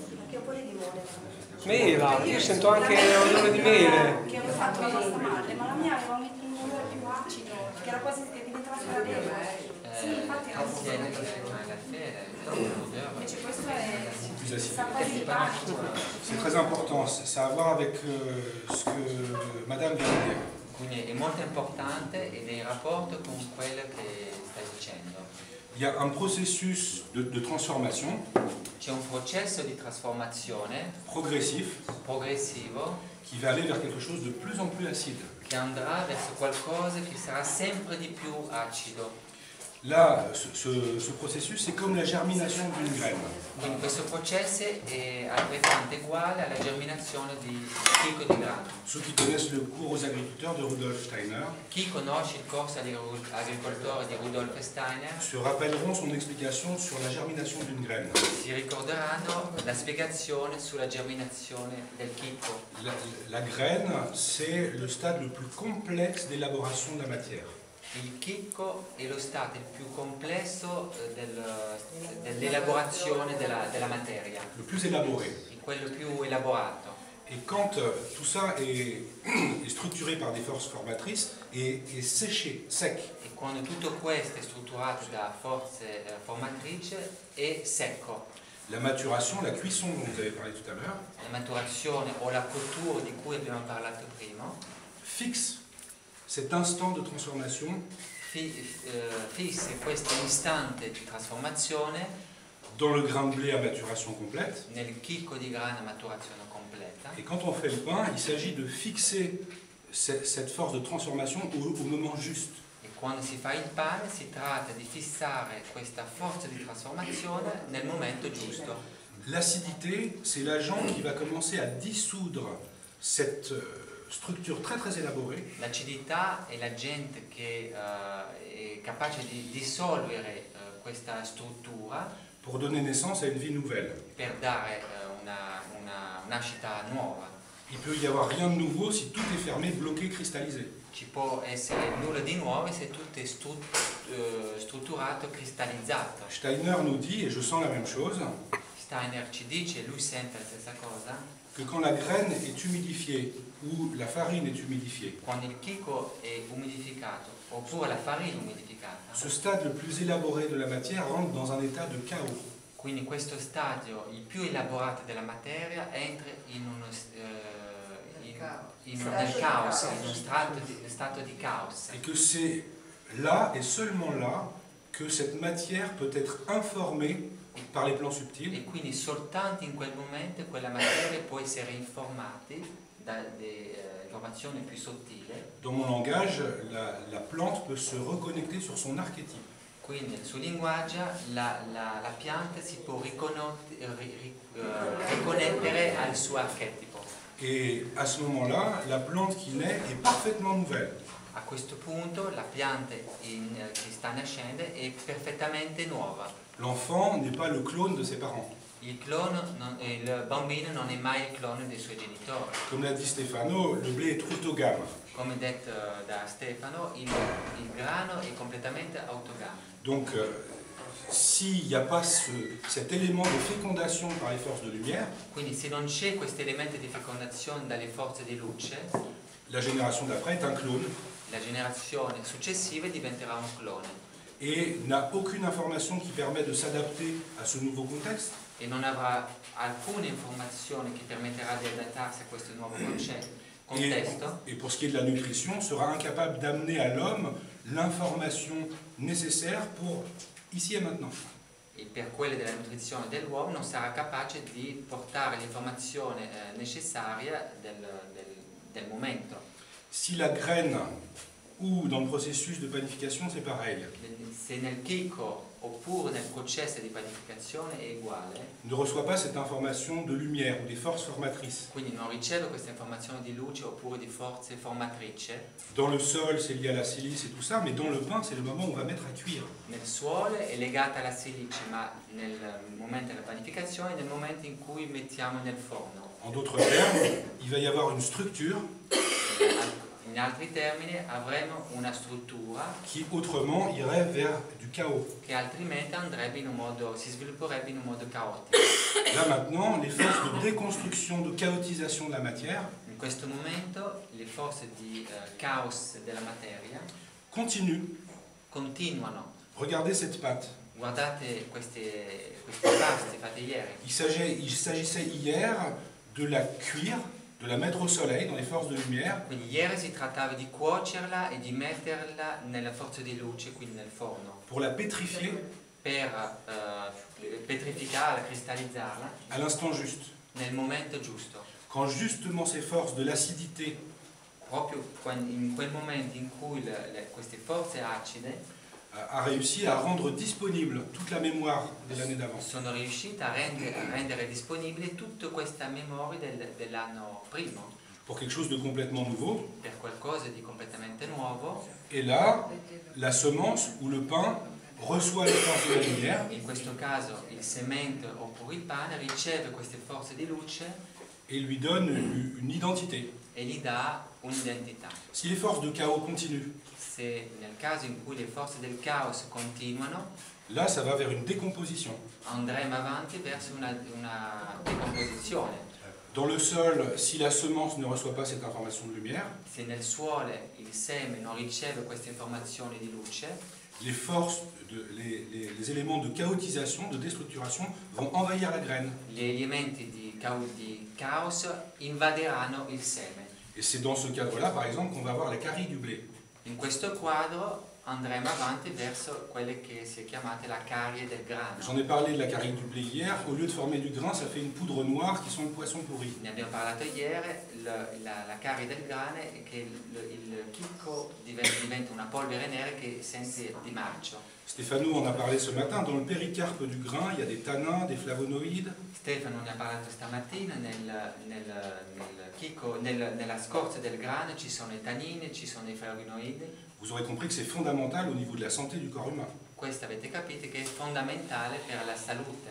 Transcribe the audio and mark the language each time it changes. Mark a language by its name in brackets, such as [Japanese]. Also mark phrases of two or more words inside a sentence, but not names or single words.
[Italian] Anche un po' di limone. Mela, io sento anche odore di mele. Che avevo fatto la pasta madre, ma la mia aveva un odore più acido, che era quasi che diventava sgradevole. Sì, infatti era molto invece questo è sa quasi di pasto. [French] C'est très important, ça a à voir avec ce que Madame vient de dire. [Italian] Quindi è molto importante ed è in rapporto con quello che stai dicendo. [French] Il y a un processus de transformation [Italian] C'è un processo di trasformazione progressivo [French] qui va aller vers quelque chose de plus en plus acide. [Italian] che andrà verso qualcosa che sarà sempre di più acido. [French] Là, ce processus, c'est comme la germination d'une graine. [Italian] Quindi questo processo è altrettanto uguale alla germinazione di chicco di grano. [French] Ceux qui connaissent le cours aux agriculteurs de Rudolf Steiner [Italian] Chi conosce il corso agli agricoltori di Rudolf Steiner [French] se rappelleront son explication sur la germination d'une graine. [Italian] si ricorderanno la spiegazione sulla germinazione del chicco. [French] La graine, c'est le stade le plus complexe d'élaboration de la matière. [Italian] Il chicco è lo stato il più complesso dell'elaborazione della materia, [French] Le plus élaboré. [Italian] quello più elaborato. [French] Et quand tout ça est structuré par des forces formatrices et séché, sec, [Italian] E quando tutto questo è strutturato da forze formatrici è secco. [French] la maturation, la cuisson dont vous avez parlé tout à l'heure, [Italian] La maturazione o la cottura di cui abbiamo parlato prima [French] fixe cet instant de transformation [Italian] fisse questo istante di trasformazione [French] dans le grain de blé à maturation complète. [Italian] nel chicco di grano a maturazione completa. [French] Et quand on fait le pain, il s'agit de fixer cette force de transformation au moment juste. [Italian] E quando si fa il pane si tratta di fissare questa forza di trasformazione nel momento giusto. [French] L'acidité, c'est l'agent qui va commencer à dissoudre cette structure très très élaborée [Italian] L'acidità è l'agente che è capace di dissolvere questa struttura [French] pour donner naissance à une vie nouvelle. [Italian] per dare una nascita nuova. [French] Il peut y avoir rien de nouveau si tout est fermé, bloqué, cristallisé. [Italian] Ci può essere nulla di nuovo se tutto è strutturato, cristallizzato. [French] Steiner nous dit, et je sens la même chose, [Italian] Steiner ci dice, lui sente la stessa cosa, [French] que quand la graine est humidifiée ou la farine est humidifiée, [Italian] quando il chicco è umidificato oppure la farina umidificata, [French] ce stade le plus élaboré de la matière rentre dans un état de chaos. [Italian] quindi questo stadio, il più elaborato della materia, entra nel caos, in uno stato di caos. [French] Et que c'est là et seulement là que cette matière peut être informée par les plans subtils [Italian] E quindi soltanto in quel momento quella materia può essere informata da informazioni più sottili. [French] Dans mon langage, la plante peut se reconnecter sur son archétype. [Italian] Quindi nel suo linguaggio la pianta si può riconnettere al suo archetipo. [French] Et à ce moment-là, la plante qui naît est parfaitement nouvelle. [Italian] A questo punto la pianta che sta nascendo è perfettamente nuova. [French] L'enfant n'est pas le clone de ses parents. [Italian] Il bambino non è mai il clone dei suoi genitori. [French] Comme l'a dit Stefano, le blé est trutogame. [Italian] Come detto da Stefano, il grano è completamente autogame. [French] Donc, s'il n'y a pas cet élément de fécondation par les forces de lumière, [Italian] Quindi se non c'è questo elemento di fecondazione dalle forze di luce, [French] la génération d'après est un clone [Italian] la generazione successiva diventerà un clone [French] et n'a aucune information qui permet de s'adapter à ce nouveau contexte. [Italian] e non avrà alcuna informazione che permetterà di adattarsi a questo nuovo contesto. [French] Et pour ce qui est de la nutrition, sera incapable d'amener à l'homme l'information nécessaire pour ici et maintenant. [Italian] E per quelle della nutrizione dell'uomo non sarà capace di portare l'informazione necessaria del momento. [French] Si la graine ou dans le processus de panification, c'est pareil, [Italian] Se nel chicco oppure nel processo di panificazione è uguale, [French] ne reçoit pas cette information de lumière ou des forces formatrices. [Italian] quindi non riceve questa informazione di luce oppure di forze formatrici. [French] Dans le sol, c'est lié à la silice et tout ça, mais dans le pain, c'est le moment où on va mettre à cuire. [Italian] Nel suolo è legata alla silice, ma nel momento della panificazione è nel momento in cui mettiamo nel forno. [French] En d'autres termes, il va y avoir une structure [Italian] In altri termini avremo una struttura [French] qui autrement irait vers du chaos. [Italian] che altrimenti si svilupperebbe in un modo caotico. [French] Là maintenant, les forces de déconstruction, de chaotisation de la matière [Italian] In questo momento le forze di caos della materia [French] continuent. [Italian] continuano. [French] Regardez cette pâte. [Italian] Guardate questi pasti fatti ieri. [French] Il s'agissait hier de la cuire, de la mettre au soleil dans les forces de lumière [Italian] Quindi ieri si trattava di cuocerla e di metterla nella forza di luce, quindi nel forno, [French] pour la pétrifier [Italian] per petrificarla, cristallizzarla [French] à l'instant juste. [Italian] nel momento giusto. [French] Quand justement ces forces de l'acidité [Italian] Proprio in quel momento in cui queste forze acide [French] a réussi à rendre disponible toute la mémoire de l'année d'avant. [Italian] sono riuscite a rendere disponibile tutta questa memoria dell'anno prima, [French] Pour quelque chose de complètement nouveau. [Italian] per qualcosa di completamente nuovo. [French] Et là, la semence ou le pain reçoit les forces de la lumière [Italian] In questo caso il semento oppure il pane riceve queste forze di luce [French] et lui donne une identité. [Italian] e gli dà un'identità. [French] Si les forces de chaos continuent, [Italian] Se nel caso in cui le forze del caos continuano, [French] là ça va vers une décomposition. [Italian] andremo avanti verso una decomposizione. [French] Dans le sol, si la semence ne reçoit pas cette information de lumière, [Italian] Se nel suolo il seme non riceve queste informazioni di luce, [French] les forces, les éléments de chaotisation, de déstructuration vont envahir la graine. [Italian] gli elementi di caos invaderanno il seme. [French] Et c'est dans ce cadre-là, par exemple, qu'on va avoir la carie du blé. [Italian] In questo quadro andremo avanti verso quelle che si è chiamate la carie del grano. [French] J'en ai parlé de la carie du blé hier. Au lieu de former du grain, ça fait une poudre noire qui sent le poisson pourri. [Italian] Ne abbiamo parlato ieri, la carie del grano è che il chicco diventa una polvere nera che sente di marcio. [French] Stefano en a parlé ce matin. Dans le péricarpe du grain, il y a des tanins, des flavonoïdes. [Italian] Stefano ne ha parlato stamattina, nella scorza del grano ci sono i tannini, ci sono i flavonoidi. [French] Vous aurez compris que c'est fondamental au niveau de la santé du corps humain. [Italian] Questo avete capito che è fondamentale per la salute.